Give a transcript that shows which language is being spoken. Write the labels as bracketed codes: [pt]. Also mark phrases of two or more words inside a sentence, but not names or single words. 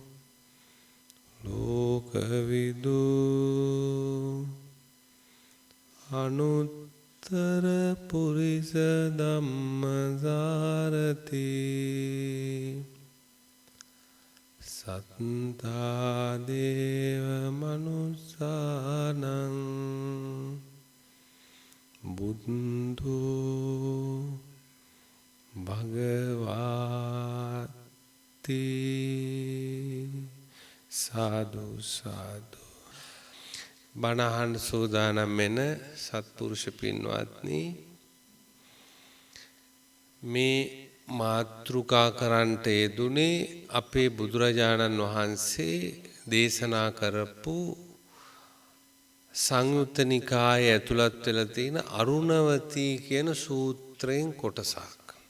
[pi] ලෝකවිදු අනුත්තර පුරිස ධම්මසාරති සත්තා දේව මනුස්සානං බුද්ධෝ භගවාති. [si] සාදු සාදු. බණ අහන්න සූදානම් වෙන සත්පුරුෂ පින්වත්නි, මේ මාතෘකා කරන්නට යෙදුනේ අපේ බුදුරජාණන් වහන්සේ දේශනා කරපු සංයුත්ත නිකායේ ඇතුළත් වෙලා තියෙන අරුණවතී කියන සූත්‍රයෙන් කොටසක්.